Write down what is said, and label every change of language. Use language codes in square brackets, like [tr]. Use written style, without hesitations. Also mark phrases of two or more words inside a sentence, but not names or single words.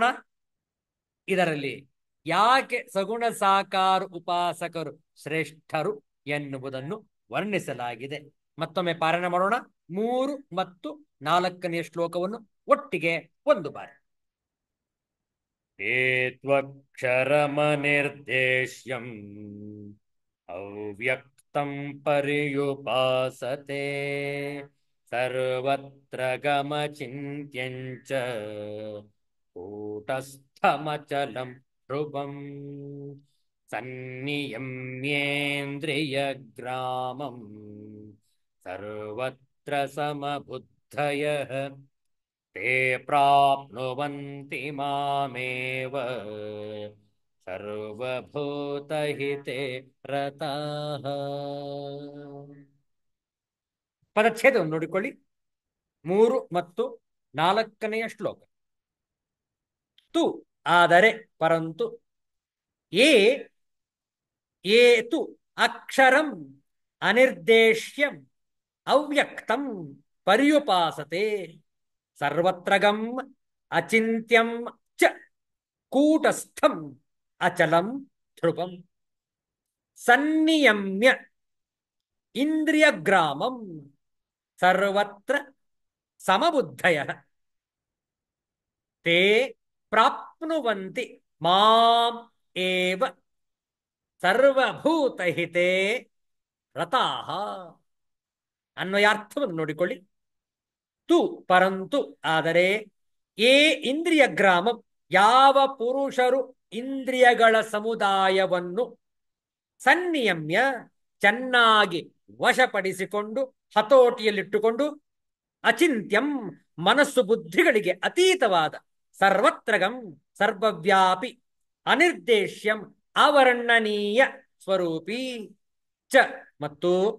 [kn] ಇದರಲ್ಲಿ ಯಾಕೆ ಸಗುಣ ಸಾಕಾರ ಉಪಾಸಕರು ಶ್ರೇಷ್ಠರು ಎನ್ನುವುದನ್ನು ವರ್ಣಿಸಲಾಗಿದೆ. ಮತ್ತೊಮ್ಮೆ ಪಾರಾಯಣ ಮಾಡೋಣ 3 ಮತ್ತು 4ನೆಯ ಶ್ಲೋಕವನ್ನು ಒಟ್ಟಿಗೆ ಒಂದು ಬಾರಿ. [sa] ಏತ್ವಕ್ಷರಮನಿರ್ದೇಶ್ಯಂ ಅವ್ಯಕ್ತಂ ಪರ್ಯುಪಾಸತೆ ಸರ್ವತ್ರ ಗಮಚಿಂತ್ಯಂಚ ಕೂಟಸ್ಥಮಚಲಂ ಧ್ರುವಂ ಸನ್ನಿಯಮ್ಯೇಂದ್ರಿಯಗ್ರಾಮಂ ಸರ್ವತ್ರ ಸಮಬುದ್ಧಯಃ ತೇ ಪ್ರಾಪ್ನುವಂತಿ ಮಾಮೇವ ಸರ್ವಭೂತಹಿತೆ ರತಾಃ. [kn] ಪದಚ್ಛೇದವನ್ನು ನೋಡಿಕೊಳ್ಳಿ. 3 ಮತ್ತು 4ನೆಯ ಶ್ಲೋಕ. ತು ಆದರೆ, [sa] ಪರಂತು, ಏತು ಅಕ್ಷರಂ ಅನಿರ್ದೇಶ್ಯಂ ಅವ್ಯಕ್ತಂ ಪರ್ಯುಪಾಸತೆ ಸರ್ವತ್ರಗಂ ಅಚಿಂತ್ಯಂ ಚ ಕೂಟಸ್ಥಂ ಅಚಲಂ ಧ್ರುವಂ ಸನ್ನಿಯಮ್ಯ ಇಂದ್ರಿಯಗ್ರಾಮಂ ಸರ್ವತ್ರ ಸಮಬುದ್ಧಯಃ ತೇ ಪ್ರಾಪ್ನುವಂತಿ ಮಾಂ ಏವ ಸರ್ವಭೂತಹಿತೆ ರತಾಃ. [kn] ಅನ್ವಯಾರ್ಥವನ್ನು ನೋಡಿಕೊಳ್ಳಿ. ತು ಪರಂತು ಆದರೆ, [sa] ಇಂದ್ರಿಯ ಗ್ರಾಮಂ [kn] ಯಾವ ಪುರುಷರು ಇಂದ್ರಿಯಗಳ ಸಮುದಾಯವನ್ನು ಸನ್ನಿಯಮ್ಯ ಚೆನ್ನಾಗಿ ವಶಪಡಿಸಿಕೊಂಡು ಹತೋಟಿಯಲ್ಲಿಟ್ಟುಕೊಂಡು ಅಚಿಂತ್ಯಂ ಮನಸ್ಸು ಬುದ್ಧಿಗಳಿಗೆ ಅತೀತವಾದ ಸರ್ವತ್ರಗಂ ಸರ್ವವ್ಯಾಪಿ ಅನಿರ್ದೇಶ್ಯಂ ಅವರ್ಣನೀಯ ಸ್ವರೂಪಿ ಚ ಮತ್ತು